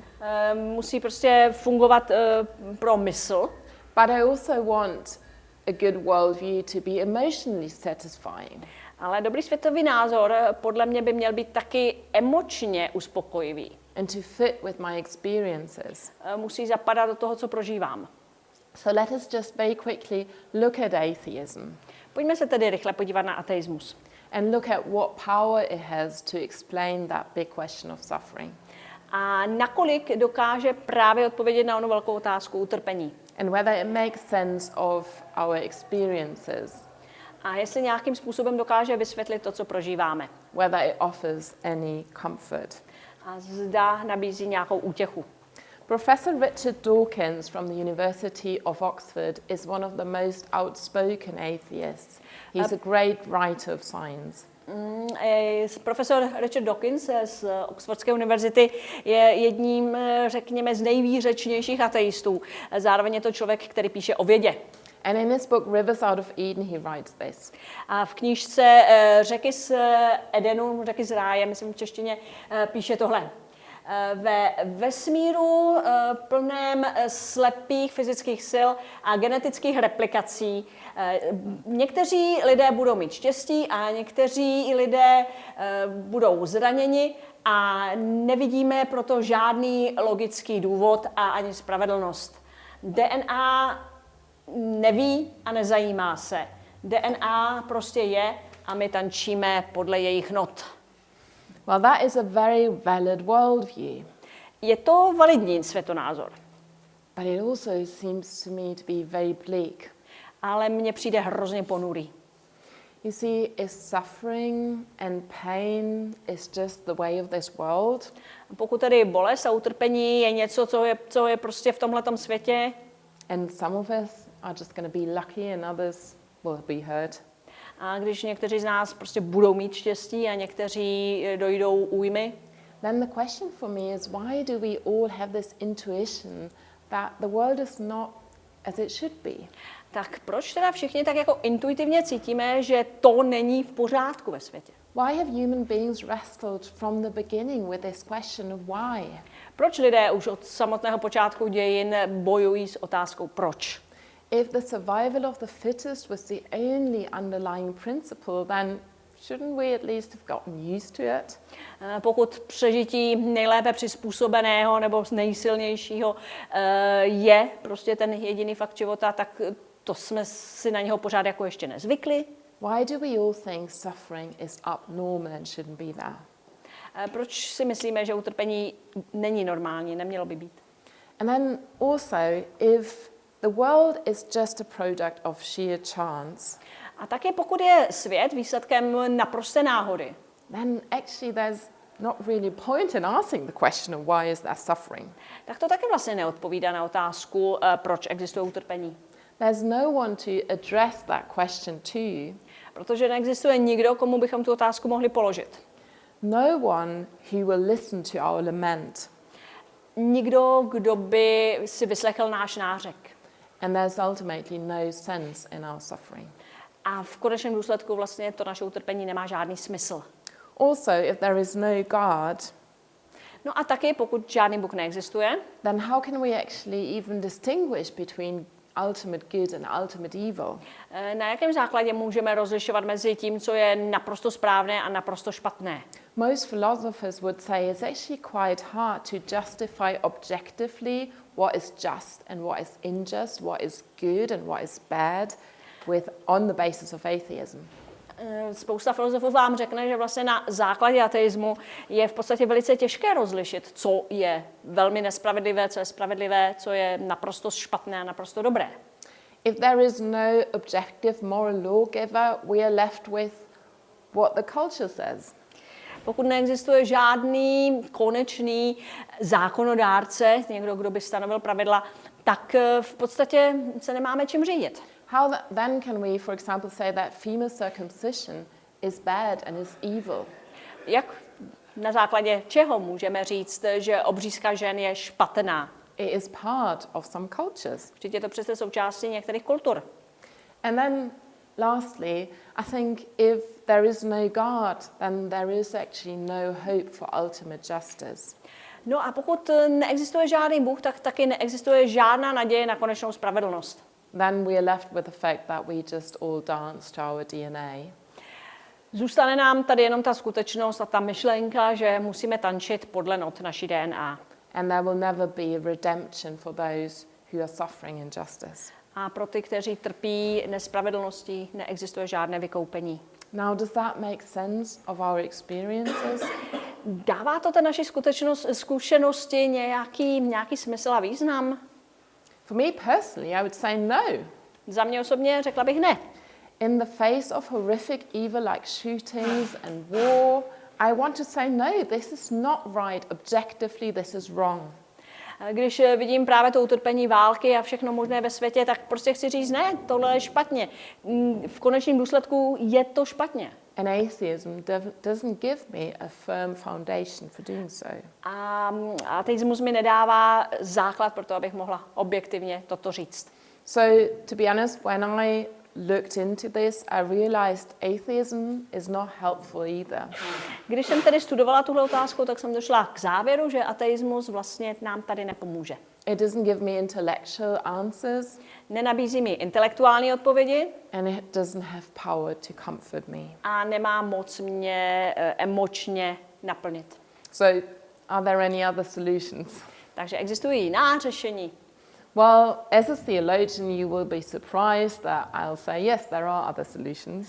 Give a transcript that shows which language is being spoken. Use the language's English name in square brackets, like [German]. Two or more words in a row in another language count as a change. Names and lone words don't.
[Czech] Musí prostě fungovat pro mysl. [English] But I also want a good worldview to be emotionally satisfying. [Czech] Ale dobrý světový názor podle mě by měl být taky emočně uspokojivý. [English] And to fit with my experiences. [Czech] Musí zapadat do toho, co prožívám. [English] So let us just very quickly look at atheism. [Czech] Pojďme se tedy rychle podívat na ateismus. [English] And look at what power it has to explain that big question of suffering. [Czech] A nakolik dokáže právě odpovědět na onu velkou otázku utrpení. [English] And whether it makes sense of our experiences. [Czech] A jestli nějakým způsobem dokáže vysvětlit to, co prožíváme. [English] Whether it offers any comfort. [Czech] A zda nabízí nějakou útěchu. [English] Professor Richard Dawkins from the University of Oxford is one of the most outspoken atheists. He's a great writer of science. [Czech] Profesor Richard Dawkins z Oxfordské univerzity je jedním, řekněme, z nejvýřečnějších ateistů. Zároveň je to člověk, který píše o vědě. [English] And in his book Rivers Out of Eden he writes this. [Czech] A v knížce Řeky z Edenu, Řeky z ráje, myslím v češtině, píše tohle. Ve vesmíru plném slepých fyzických sil a genetických replikací někteří lidé budou mít štěstí a někteří lidé budou zraněni a nevidíme proto žádný logický důvod a ani spravedlnost. DNA neví a nezajímá se. DNA prostě je a my tančíme podle jejich not. [English] Well, that is a very valid worldview. [Czech] Je to validní světonázor. [English] But it also seems to me to be very bleak. [Czech] Ale mně přijde hrozně ponurý. [English] You see, if suffering and pain is just the way of this world, [Czech] pokud tedy bolest a utrpení je něco, co je prostě v tomhletom světě, [English] and some of us are just going to be lucky and others will be hurt. [Czech] A když někteří z nás prostě budou mít štěstí a někteří dojdou újmy, [English] then the question for me is why do we all have this intuition that the world is not as it should be? [Czech] Tak proč teda všichni tak jako intuitivně cítíme, že to není v pořádku ve světě? [English] Why have human beings wrestled from the beginning with this question of why? [Czech] Proč lidé už od samotného počátku dějin bojují s otázkou proč? [English] If the survival of the fittest was the only underlying principle, then shouldn't we at least have gotten used to it? [Czech] Pokud přežití nejlépe přizpůsobeného nebo nejsilnějšího je prostě ten jediný fakt života, tak to jsme si na něho pořád jako ještě nezvykli. [English] Why do we all think suffering is abnormal and shouldn't be there? [Czech] Proč si myslíme, že utrpení není normální, nemělo by být? [English] And then also, if the world is just a product of sheer chance, [Czech] a také pokud je svět výsledkem naprosté náhody, [English] then actually there's not really point in asking the question of why is there suffering. [Czech] tak to taky vlastně neodpovídá na otázku, proč existuje utrpení. [English] There's no one to address that question to, [Czech] protože neexistuje nikdo, komu bychom tu otázku mohli položit. [English] No one who will listen to our lament. [Czech] Nikdo, kdo by si vyslechl náš nářek. [English] And there's ultimately no sense in our suffering. [Czech] A v konečném důsledku vlastně to naše utrpení nemá žádný smysl. [English] Also, if there is no God, [Czech] No a taky, pokud žádný Bůh neexistuje, [English] then how can we actually even distinguish between ultimate good and ultimate evil? [Czech] na jakém základě můžeme rozlišovat mezi tím, co je naprosto správné a naprosto špatné? [English] Most philosophers would say it's actually quite hard to justify objectively what is just and what is unjust, what is good and what is bad on the basis of atheism. [Czech] Spousta filozofů vám řekne, že vlastně na základě ateismu je v podstatě velice těžké rozlišit, co je velmi nespravedlivé, co je spravedlivé, co je naprosto špatné a naprosto dobré. [English] If there is no objective moral lawgiver, we are left with what the culture says. [Czech] Pokud neexistuje žádný konečný zákonodárce, někdo, kdo by stanovil pravidla, tak v podstatě se nemáme čím řídit. [English] How then can we, for example, say that female circumcision is bad and is evil? [Czech] Jak na základě čeho můžeme říct, že obřízka žen je špatná? [English] It is part of some cultures. [Czech] Vždyť je to přece součástí některých kultur. [English] And then lastly, I think if there is no God, then there is actually no hope for ultimate justice. [Czech] No a pokud neexistuje žádný Bůh, tak taky neexistuje žádná naděje na konečnou spravedlnost. [English] Then we are left with the fact that we just all dance to our DNA. [Czech] Zůstane nám tady jenom ta skutečnost a ta myšlenka, že musíme tančit podle not naší DNA. [English] And there will never be redemption for those who are suffering injustice. [Czech] A pro ty, kteří trpí nespravedlností, neexistuje žádné vykoupení. [English] Now, does that make sense of our experiences? [Czech] Dává to té naší zkušenosti nějaký smysl a význam? [English] For me personally, I would say no. [Czech] Za mě osobně řekla bych ne. [English] In the face of horrific evil like shootings and war, I want to say no, this is not right. Objectively, this is wrong. [Czech] Když vidím právě to utrpení války a všechno možné ve světě, tak prostě chci říct ne, tohle je špatně. V konečném důsledku je to špatně. [English] And atheism doesn't give me a firm foundation for doing so. [Czech] A ateismus mi nedává základ pro to, abych mohla objektivně toto říct. [English] So, to be honest, when I looked into this, I realized atheism is not helpful either. [Czech] Když jsem tedy studovala tuhle otázku, tak jsem došla k závěru, že ateismus vlastně nám tady nepomůže. [English] It doesn't give me intellectual answers. [Czech] Nenabízí mi intelektuální odpovědi. [English] And it doesn't have power to comfort me. [Czech] A nemá moc mě emočně naplnit. [English] So, are there any other solutions? [Czech] Takže existují jiná řešení. [English] Well, as a theologian, you will be surprised that I'll say, yes, there are other solutions.